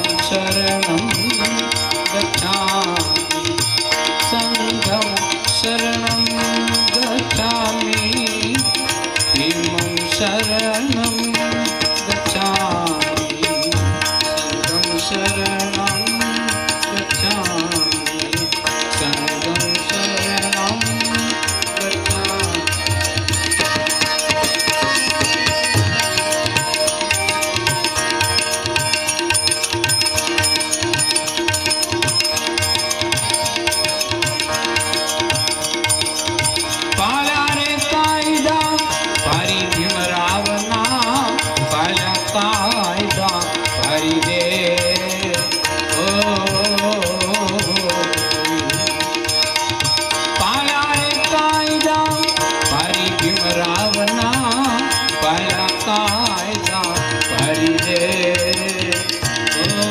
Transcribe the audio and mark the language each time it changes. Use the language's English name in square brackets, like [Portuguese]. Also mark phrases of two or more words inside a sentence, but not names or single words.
[Pali] शरणं गच्छामि संघं शरणं गच्छामि इमं शरणं गच्छामि संघं शरणं गच्छामि संघं शरणं गच्छामि [Ahirani] पाळा रे कायदा पारी भीमरावना पाळा कायदा पारी रे ओ पाळा रे कायदा पारी भीमरावना पाळा कायदा पारी रे ओ